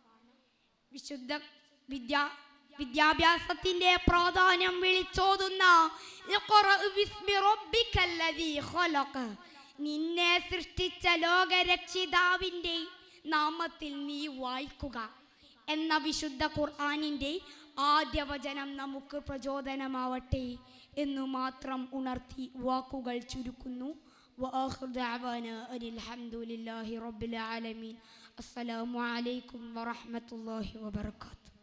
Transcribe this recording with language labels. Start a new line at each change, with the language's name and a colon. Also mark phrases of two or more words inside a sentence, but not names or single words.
Malayalam: വിദ്യാഭ്യാസത്തിന്റെ പ്രാധാന്യം വിളിച്ചോതുന്ന നിന്നെ സൃഷ്ടിച്ച ലോകരക്ഷിതാവിൻ്റെ നാമത്തിൽ നീ വായിക്കുക എന്ന വിശുദ്ധ ഖുർആനിൻ്റെ ആദ്യ വചനം നമുക്ക് പ്രചോദനമാവട്ടെ എന്നു മാത്രം ഉണർത്തി വാക്കുകൾ ചുരുക്കുന്നു.
Arabic: وآخر دعوانا أن الحمد لله رب العالمين. السلام عليكم ورحمة الله وبركاته.